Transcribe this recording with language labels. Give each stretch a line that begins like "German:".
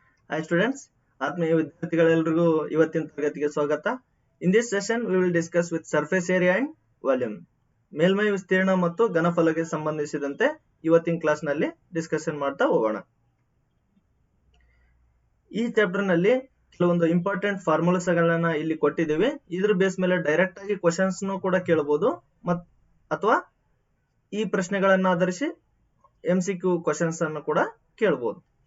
English: Hi students,
Kannada: ಆತ್ಮೀಯ ವಿದ್ಯಾರ್ಥಿಗಳೆಲ್ಲರಿಗೂ ಇವತ್ತಿನ ತರಗತಿಗೆ ಸ್ವಾಗತ.
English: In this session we will discuss with surface area and volume.
Kannada: ಮೇಲ್ಮೈ ವಿಸ್ತೀರ್ಣ ಮತ್ತು ಘನಫಲಕ್ಕೆ ಸಂಬಂಧಿಸಿದಂತೆ ಇವತ್ತಿನ ಕ್ಲಾಸ್ ನಲ್ಲಿ ಡಿಸ್ಕಷನ್ ಮಾಡ್ತಾ ಹೋಗೋಣ. ಈ ಚಾಪ್ಟರ್ ನಲ್ಲಿ ಕೆಲವೊಂದು ಇಂಪಾರ್ಟೆಂಟ್ ಫಾರ್ಮುಲಾಸ್ ಗಳನ್ನ ಇಲ್ಲಿ ಕೊಟ್ಟಿದ್ದೀವಿ. ಇದ್ರ ಬೇಸ್ ಮೇಲೆ ಡೈರೆಕ್ಟ್ ಆಗಿ ಕ್ವೆಶ್ಚನ್ಸ್ ಕೂಡ ಕೇಳಬಹುದು ಅಥವಾ ಈ ಪ್ರಶ್ನೆಗಳನ್ನ ಆಧರಿಸಿ MCQ ಕ್ವೆಶ್ಚನ್ಸ್ ಅನ್ನು ಕೂಡ ಕೇಳಬಹುದು.